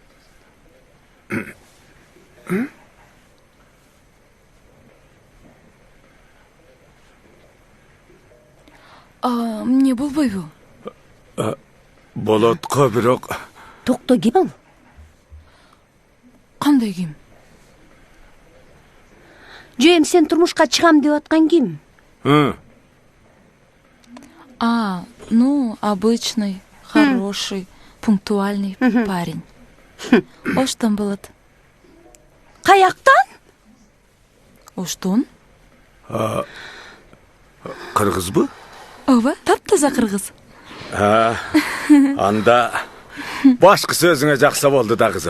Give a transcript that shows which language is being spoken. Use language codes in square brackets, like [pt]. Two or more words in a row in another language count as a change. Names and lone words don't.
[ky] Эмне болбойбу? Болотко бирок. Токто, ким ал? Кандай ким? Жем, сен турмушка чыгам деп аткан ким? [ru] Обычный, хороший, пунктуальный парень. [ky] Оштон болот. Каяктан? Оштон? Кыргызбы? Ооба, таптаза кыргыз. Анда башкы сөзүңө жакса болду да, кызым.